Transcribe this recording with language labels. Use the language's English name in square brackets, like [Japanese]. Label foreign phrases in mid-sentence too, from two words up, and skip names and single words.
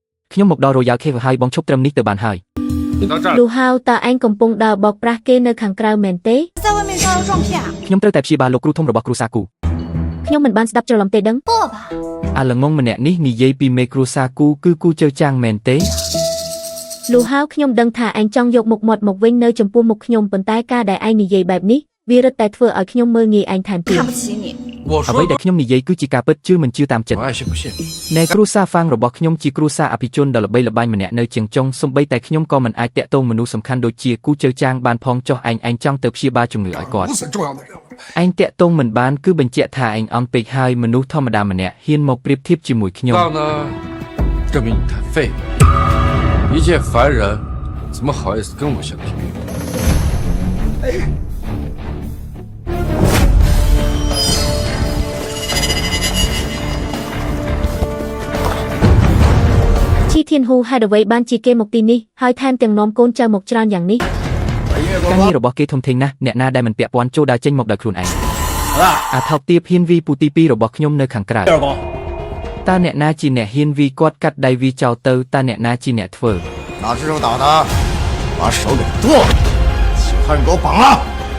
[Khmer] ខ្ញុំមកដល់ Royal Cave ហើយបងឈប់ត្រឹមនេះទៅបានហើយ លូហៅតើឯងកំពុងដើរបោកប្រាស់គេនៅខាងក្រៅមែនទេ [Chinese] 在外面招摇撞骗啊！ [Khmer] ខ្ញុំត្រូវតែព្យាបាលលោកគ្រូធំរបស់គ្រូសាគូ ខ្ញុំមិនបានស្ដាប់ច្រឡំទេដឹង [Chinese] 过吧。 [Khmer] អាល្ងងម្នាក់នេះនិយាយពីមេគ្រូសាគូគឺគូជើចាងមែនទេ លូហៅខ្ញុំដឹងថាឯងចង់យកមុខមាត់មកវិញនៅចំពោះមុខខ្ញុំប៉ុន្តែការដែលឯងនិយាយបែបនេះវារឹតតែធ្វើឲ្យខ្ញុំមើលងាយឯងថែមទៀត [Chinese] 看不起你， [Khmer] អ្វីដែលខ្ញុំនិយាយគឺជាការពិតជឿមិនជឿតាមចិត្ត [Chinese] 我爱信不信。 [Khmer] នៃគ្រូសាហ្វាងរបស់ខ្ញុំជាគ្រូសាអភិជនដ៏ល្បីល្បាញម្នាក់នៅជាងចុងសំបីតែខ្ញុំក៏មិនអាចតាក់ទងមនុស្សសំខាន់ដូចជាគូជើចាងបានផងចុះឯងចង់ទៅព្យាបាលជំងឺឲ្យគាត់ [Chinese] 如此重要的任务， [Khmer] ឯងតាក់ទងមិនបានគឺបញ្ជាក់ថាឯងអន់ពេកហើយមនុស្សធម្មតាម្នាក់ហ៊ានមកប្រៀបធៀបជាមួយខ្ញុំ [Chinese] 到呢，证明你太废了。一介凡人，怎么好意思跟我相提并论？ [Khmer] ឈីធានហ៊ូហេតុអ្វីបានជាគេមកទីនេះហើយថែមទាំងនាំកូនចៅមកច្រើនយ៉ាងនេះ ការងាររបស់គេធំធេងណាស់អ្នកណាដែលមិនពាក់ព័ន្ធចូលដើរចេញមកដោយខ្លួនឯង [Chinese] 好了， [Khmer] អាថោកទាបហ៊ាนវីពូទី2របស់ខ្ញុំនៅខាងក្រៅ [Chinese] 第二公， [Khmer] តើអ្នកណាជាអ្នកហ៊ានវីគាត់កាត់ដៃវីចោលទៅតើអ្នកណាជាអ្នកធ្វើ [Chinese] 哪只手打的，把手给剁了，其他人给我绑了。